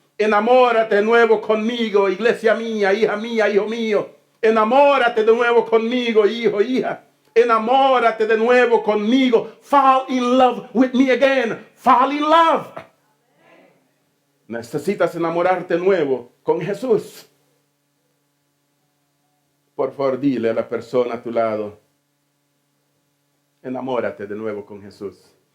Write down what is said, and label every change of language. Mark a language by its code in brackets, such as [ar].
[es] Enamórate de nuevo conmigo, iglesia mía, hija mía, hijo mío. Enamórate de nuevo conmigo, hijo, hija. Enamórate de nuevo conmigo. [en] Fall in love with me again. Fall in love. [es] Necesitas enamorarte de nuevo con Jesús. Por favor, dile a la persona a tu lado, enamórate de nuevo con Jesús.